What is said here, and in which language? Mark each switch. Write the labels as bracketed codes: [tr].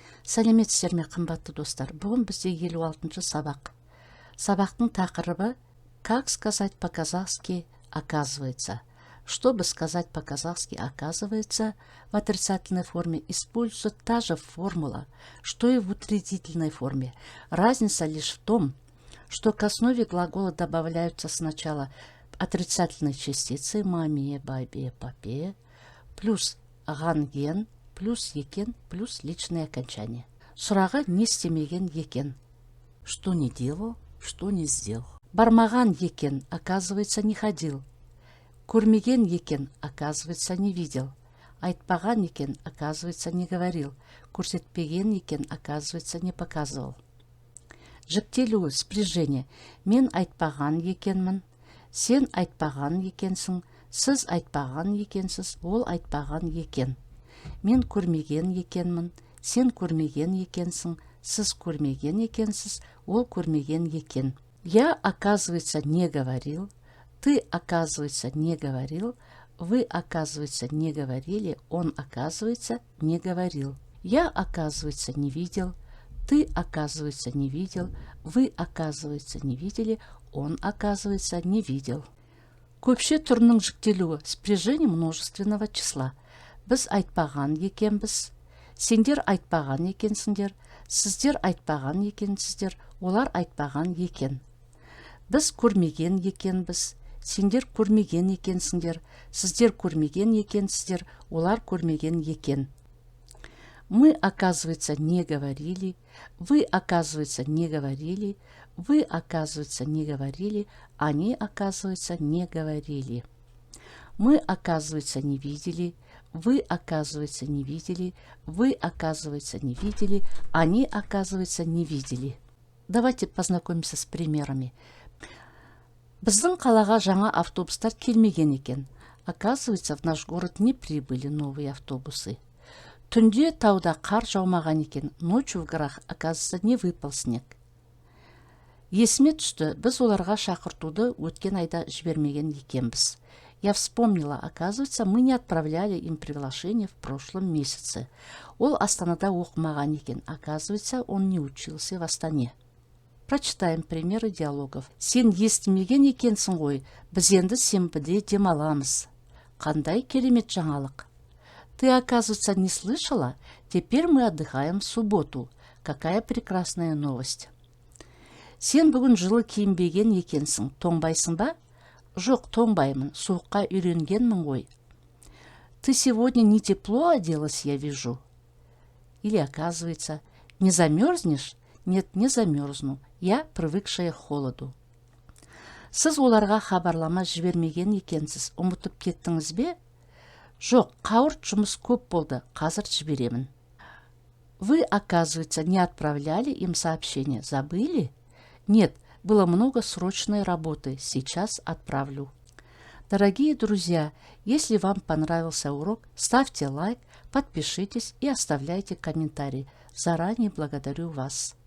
[kk] Сәлеметсіздер ме, қымбатты достар. Бүгін бізде 56-шы сабақ. Сабақтың тақырыбы [ru] «Как сказать по-казахски оказывается». Чтобы сказать по-казахски оказывается, в отрицательной форме используется та же формула, что и в утвердительной форме. Разница лишь в том, что к основе глагола добавляются сначала отрицательные частицы маме, бабе, папе, плюс ганген, плюс екен, плюс личное окончание. [kk] Сұрағы не істемеген екен? [ru] Что не делал, что не сделал. [kk] Бармаған екен, [ru] оказывается, не ходил. [kk] Көрмеген екен, [ru] оказывается, не видел. [kk] Айтпаған екен, [ru] оказывается, не говорил. [kk] Көрсетпеген екен, [ru] оказывается, не показывал. [kk] Жіктелуі, [ru] спряжение. [kk] Мен айтпаған екенмін, сен айтпаған екенсің, сіз айтпаған екенсіз, ол айтпаған екен. Мен көрмеген екенмін, сен көрмеген екенсің, сіз көрмеген екенсіз, ол көрмеген екен. [ru] Я, оказывается, не говорил, ты, оказывается, не говорил, вы, оказывается, не говорили, он, оказывается, не говорил. Я, оказывается, не видел, ты, оказывается, не видел, вы, оказывается, не видели, он, оказывается, не видел. [kk] Көпше түрінің жіктелуі, [ru] спряжение множественного числа. [kk] Біз айтпаған екенбіз, сендер айтпаған екенсіңдер, сіздер айтпаған екенсіздер, олар айтпаған екен. Біз көрмеген екенбіз, сендер көрмеген екенсіңдер, сіздер көрмеген екенсіздер, олар көрмеген екен. [ru] Мы, оказывается, не говорили, вы, оказывается, не говорили, вы, оказывается, не говорили, они, оказывается, не говорили. Мы, оказывается, не видели, вы, оказывается, не видели, вы, оказывается, не видели, они, оказывается, не видели. Давайте познакомимся с примерами. [kk] Біздің қалаға жаңа автобустар келмеген екен. [ru] Оказывается, в наш город не прибыли новые автобусы. [kk] Түнде тауда қар жаумаған екен, [ru] ночью в горах, оказывается, не выпал снег. [kk] Есіме түсті, біз оларға шақыртуды өткен айда жібермеген екенбіз. [ru] Я вспомнила, оказывается, мы не отправляли им приглашение в прошлом месяце. [kk] Ол Астанада оқымаған екен, [ru] оказывается, он не учился в Астане. Прочитаем примеры диалогов. [kk] Сен естімеген екенсің ғой, біз енді сенбіде демаламыз. Қандай керемет жаңалық. [ru] Ты, оказывается, не слышала? Теперь мы отдыхаем в субботу. Какая прекрасная новость. [kk] Сен бүгін жылы киінбеген екенсің, тоңбайсың ба? Жоқ, тоңбаймын, суыққа үйренгенмін ғой. [ru] Ты сегодня не тепло оделась, я вижу. Или, оказывается, не замерзнешь? Нет, не замерзну. Я привыкшая к холоду. [kk] Сіз оларға хабарлама жібермеген екенсіз, ұмытып кеттіңіз бе? Жоқ, қауырт жұмыс көп болды, қазір жіберемін. [ru] Вы, оказывается, не отправляли им сообщение, забыли? Нет, было много срочной работы, сейчас отправлю. Дорогие друзья, если вам понравился урок, ставьте лайк, подпишитесь и оставляйте комментарии. Заранее благодарю вас.